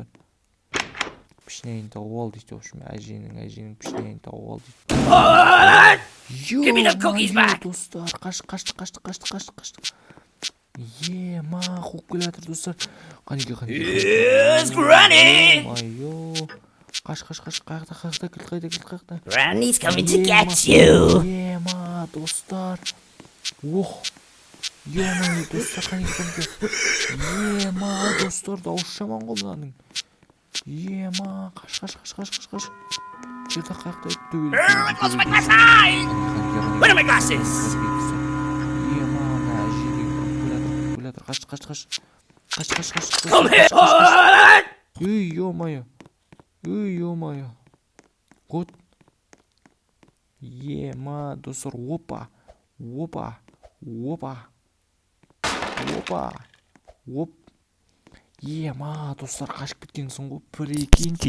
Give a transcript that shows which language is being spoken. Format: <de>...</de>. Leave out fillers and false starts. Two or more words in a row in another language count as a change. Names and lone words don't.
<kk>Пішінәйін тауып ал дейді, общем, әженің пішінәйін тауып ал дейді. Ема-йо, достар, қашты. Ема, қуып келе жатыр, достар. Қанеке. Ема-йо. Қаш, қайда.</kk> <en>Granny's coming to get you.</en> <kk>Ема, достар. Ох. Ема, достар, қанеке. Ема, достар, дауыс жаман ғой мынаның. Ема, қаш. Жерді қаяқта өтті.</kk> <en>Where are my glasses?</en> <kk>Ема, мына әжеге қаш.</kk> <en>Come here.</en> <kk>Үй, ема-йо. Год. Ема, достар, опа. Ема, достар, қашып кеткенсің ғой, прикиньте.</kk>